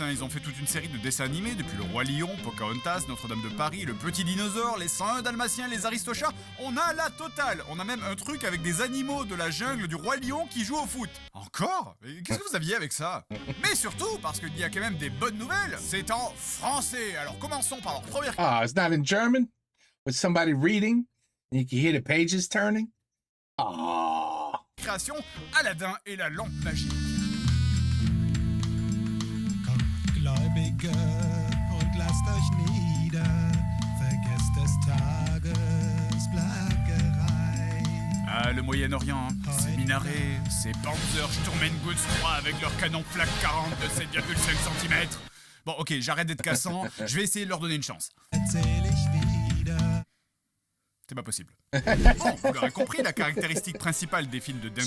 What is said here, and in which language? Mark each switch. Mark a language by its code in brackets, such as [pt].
[fr] Ils ont fait toute une série de dessins animés depuis Le Roi Lion, Pocahontas, Notre-Dame de Paris, Le Petit Dinosaure, Les 101 Dalmatiens, Les Aristochats. On a la totale. On a même un truc avec des animaux de la jungle du Roi Lion qui jouent au foot. Encore? Qu'est-ce que vous aviez avec ça? Mais surtout, parce qu'il y a quand même des bonnes nouvelles, c'est en français. Alors commençons par leur première... [en] Ah, it's not in German? With somebody reading and you can hear the pages turning? Ah. [fr] création, Aladdin et la lampe magique. [de] Kommt, Gläubige, und lasst euch nieder, vergesst des Tages Plaggerei. [fr] Ah, le Moyen-Orient, ces minarets, ces Panzer Sturmengutz-3 avec leur canon flak 40 de 7,5 cm. Bon, ok, j'arrête d'être cassant, je vais essayer de leur donner une chance. [de] Erzähl ich wieder. [fr] C'est pas possible. Bon, vous l'aurez compris, la caractéristique principale des films de Dingo